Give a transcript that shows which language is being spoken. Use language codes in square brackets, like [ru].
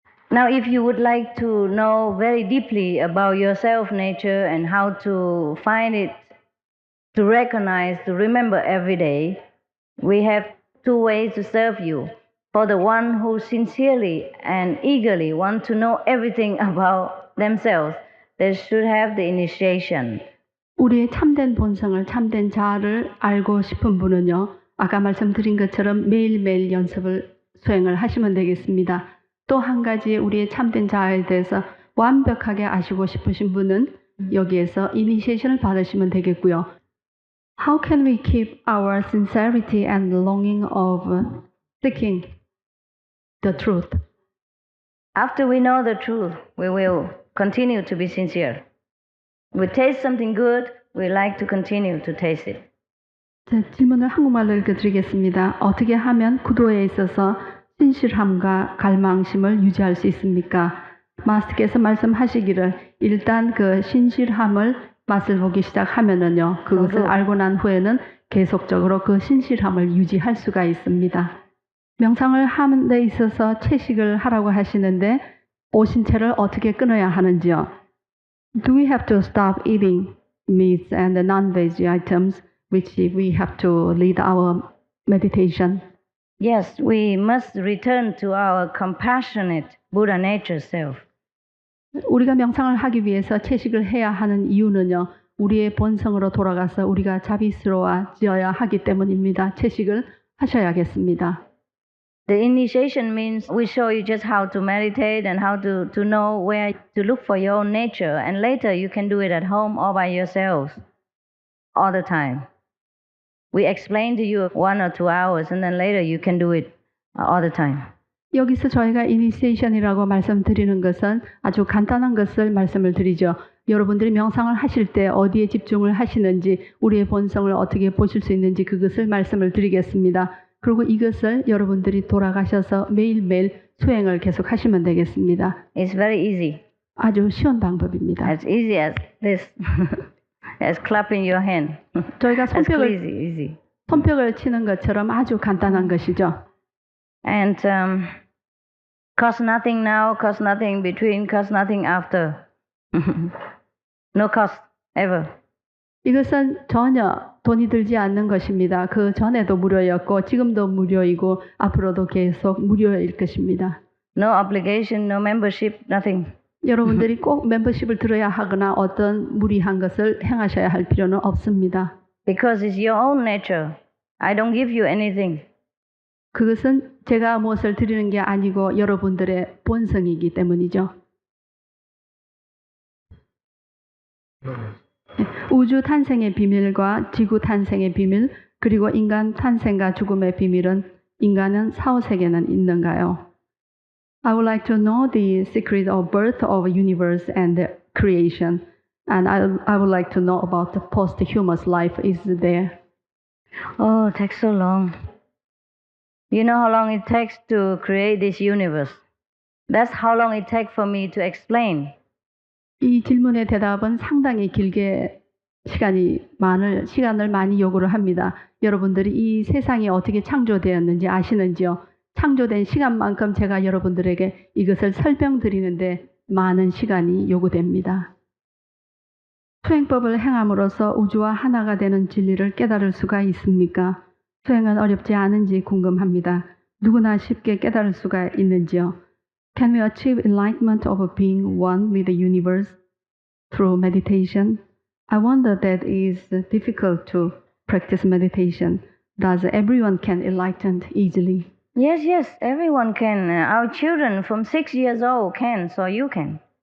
[en] Now, if you would like to know very deeply about your self-nature and how to find it, to recognize, to remember every day, we have two ways to serve you. For the one who sincerely and eagerly want to know everything about themselves, they should have the initiation. [ko] 우리의 참된 본성을, 참된 자아를 알고 싶은 분은요, 아까 말씀드린 것처럼 매일매일 연습을 수행을 하시면 되겠습니다. 또 한 가지 우리의 참된 자아에 대해서 완벽하게 아시고 싶으신 분은 여기에서 이니시에이션을 받으시면 되겠고요. [en] How can we keep our sincerity and longing of seeking the truth? After we know the truth, we will continue to be sincere. We taste something good, we like to continue to taste it. [ko] 질문을 한국말로 읽어드리겠습니다. 어떻게 하면 구도에 있어서 신실함과 갈망심을 유지할 수 있습니까? 마스터께서 말씀하시기를 일단 그 신실함을 맛을 보기 시작하면은요, 그것을 알고 난 후에는 계속적으로 그 신실함을 유지할 수가 있습니다. 명상을 하는 데 있어서 채식을 하라고 하시는데 오신 채를 어떻게 끊어야 하는지요? [en] Do we have to stop eating meats and the non-veg items which we have to lead our meditation? Yes, we must return to our compassionate Buddha nature self. [ko] 우리가 명상을 하기 위해서 채식을 해야 하는 이유는요, 우리의 본성으로 돌아가서 우리가 자비스러워져야 하기 때문입니다. 채식을 하셔야겠습니다. [en] The initiation means we show you just how to meditate and how to know where to look for your own nature, and later you can do it at home or by yourselves all the time. We explain to you 1 or 2 hours and then later you can do it all the time. [ko] 여기서 저희가 이니시에이션이라고 말씀드리는 것은 아주 간단한 것을 말씀을 드리죠. 여러분들이 명상을 하실 때 어디에 집중을 하시는지, 우리의 본성을 어떻게 보실 수 있는지 그것을 말씀을 드리겠습니다. 그리고 이것을 여러분들이 돌아가셔서 매일매일 수행을 계속 하시면 되겠습니다. [en] It's very easy. [ko] 아주 쉬운 방법입니다. [en] As easy as this. As clapping your hand. [ko] 저희가 [en] easy. [ko] 손뼉을 치는 것처럼 아주 간단한 것이죠. [en] And cost nothing now, cost nothing between, cost nothing after. No cost ever. [ko] 이것은 전혀 돈이 들지 않는 것입니다. 그 전에도 무료였고 지금도 무료이고 앞으로도 계속 무료일 것입니다. [en] No obligation, no membership, nothing. [ko] 여러분들이 꼭 멤버십을 들어야 하거나 어떤 무리한 것을 행하셔야 할 필요는 없습니다. [en] Because it's your own nature. I don't give you anything. [ko] 그것은 제가 무엇을 드리는 게 아니고 여러분들의 본성이기 때문이죠. 우주 탄생의 비밀과 지구 탄생의 비밀, 그리고 인간 탄생과 죽음의 비밀은 인간은 사후세계는 있는가요? [en] I would like to know the secret of birth of a universe and the creation. And I would like to know about the posthumous life is there. Oh, it takes so long. You know how long it takes to create this universe? That's how long it takes for me to explain. [ko] 이 질문의 대답은 상당히 길게 시간을 많이 요구를 합니다. 여러분들이 이 세상이 어떻게 창조되었는지 아시는지요? 창조된 시간만큼 제가 여러분들에게 이것을 설명드리는데 많은 시간이 요구됩니다. 수행법을 행함으로써 우주와 하나가 되는 진리를 깨달을 수가 있습니까? 수행은 어렵지 않은지 궁금합니다. 누구나 쉽게 깨달을 수가 있는지요? [en] Can we achieve enlightenment of being one with the universe through meditation? I wonder that is difficult to practice meditation. Does everyone can enlighten easily? Yes, everyone can. Our children from 6 years old can, so you can.